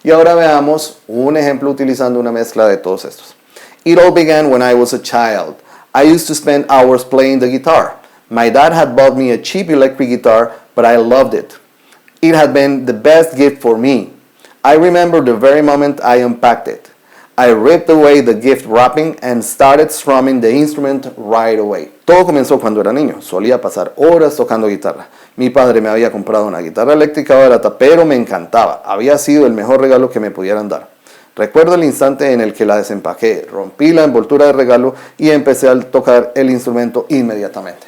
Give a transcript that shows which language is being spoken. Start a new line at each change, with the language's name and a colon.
Spanish: Y ahora veamos un ejemplo utilizando una mezcla de todos estos.
English: It all began when I was a child. I used to spend hours playing the guitar. My dad had bought me a cheap electric guitar, but I loved it. It had been the best gift for me. I remember the very moment I unpacked it. I ripped away the gift wrapping and started strumming the instrument right away.
Spanish: Todo comenzó cuando era niño. Solía pasar horas tocando guitarra. Mi padre me había comprado una guitarra eléctrica barata, pero me encantaba. Había sido el mejor regalo que me pudieran dar. Recuerdo el instante en el que la desempaqué, rompí la envoltura de regalo y empecé a tocar el instrumento inmediatamente.